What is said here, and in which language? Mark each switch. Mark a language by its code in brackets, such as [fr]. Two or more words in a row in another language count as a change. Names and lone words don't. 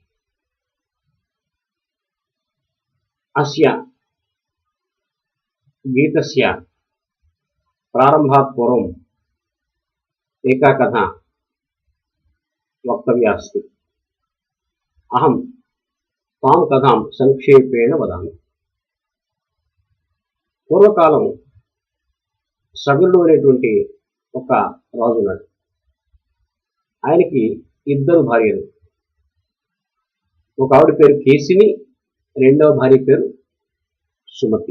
[sa] अस्य गीतस्य प्रारम्भात् पूर्वम् एका कथा वक्तव्या अस्ति। अहं तां कथां संक्षेपेण वदामि। [te] పూర్వకాలం సగరుడు అనేటువంటి ఒక రాజు ఉన్నాడు. ఆయనకి ఇద్దరు భార్యలు. ఒక ఆవిడ పేరు కేసిని, రెండవ భార్య పేరు సుమతి.